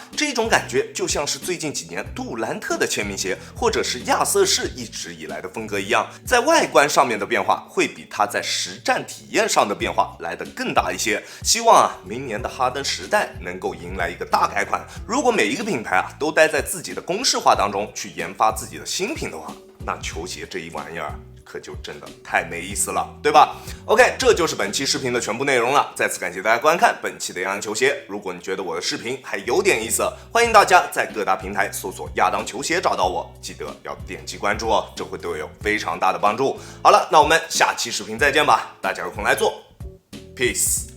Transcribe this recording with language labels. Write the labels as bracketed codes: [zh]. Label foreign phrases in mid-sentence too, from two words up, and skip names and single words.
[zh] 這種感覺就像是最近幾年杜蘭特的簽名鞋，或者是亞瑟士一直以來的風格一樣，在外觀上面的變化會比他在實戰體驗上的變化來得更大一些。希望明年的哈登10代能夠迎來一個大改款。如果每一個品牌都待在自己的公式化當中去研发自己的新品的话，那球鞋這一玩意兒可就真的太沒意思了，對吧 ？OK，這就是本期視頻的全部內容了。再次感謝大家觀看本期的亞當球鞋。如果你覺得我的視頻還有點意思，歡迎大家在各大平台搜索亞當球鞋找到我，記得要點擊關注哦，這會對我有非常大的幫助。好了，那我們下期視頻再見吧，大家有空來做 ，Peace。